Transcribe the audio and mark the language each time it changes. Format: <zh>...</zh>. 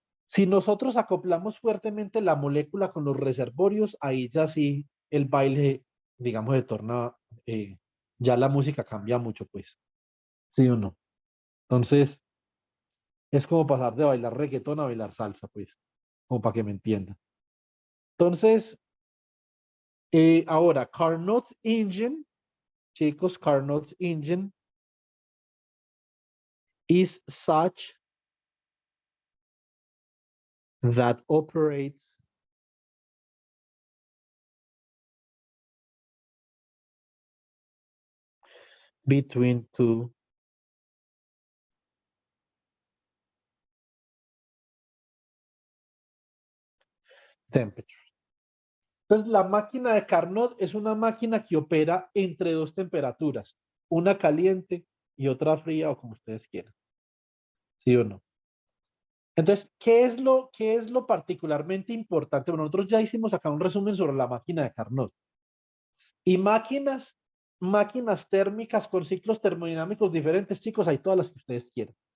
<es>Si nosotros acoplamos fuertemente la molécula con los reservorios, ahí ya sí el baile, digamos, se torna, ya la música cambia mucho, pues, ¿sí o no? Entonces, es como pasar de bailar reggaetón a bailar salsa, pues, como para que me entiendan. Entonces, ahora,</es> <en>Carnot Engine,</en> <es>chicos,</es> <en>Carnot Engine is such that operates between two temperatures.</en> <es>Entonces, la máquina de Carnot es una máquina que opera entre dos temperaturas, una caliente y otra fría, o como ustedes quieran. ¿Sí o no? Entonces, qué es lo particularmente importante? Bueno, nosotros ya hicimos acá un resumen sobre la máquina de Carnot. Y máquinas térmicas con ciclos termodinámicos diferentes, chicos, hay todas las que ustedes quieran.</es>